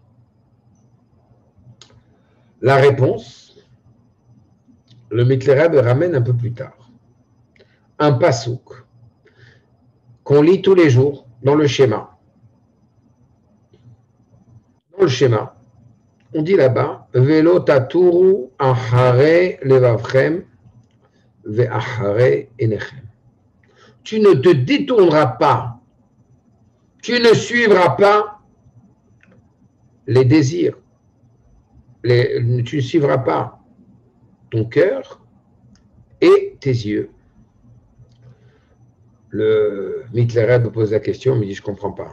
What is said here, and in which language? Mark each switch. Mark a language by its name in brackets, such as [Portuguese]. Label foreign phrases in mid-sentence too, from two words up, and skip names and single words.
[French] La réponse, le Mittler Rebbe ramène un peu plus tard. Un pasouk qu'on lit tous les jours dans le schéma. Dans le schéma, on dit là-bas [Hebrew] ולא תתורו אחרי לבבכם ואחרי עיניכם. [French] Tu ne te détourneras pas, tu ne suivras pas les désirs, tu ne suivras pas ton cœur et tes yeux. Le Mittler Rebbe pose la question, il me dit, je ne comprends pas.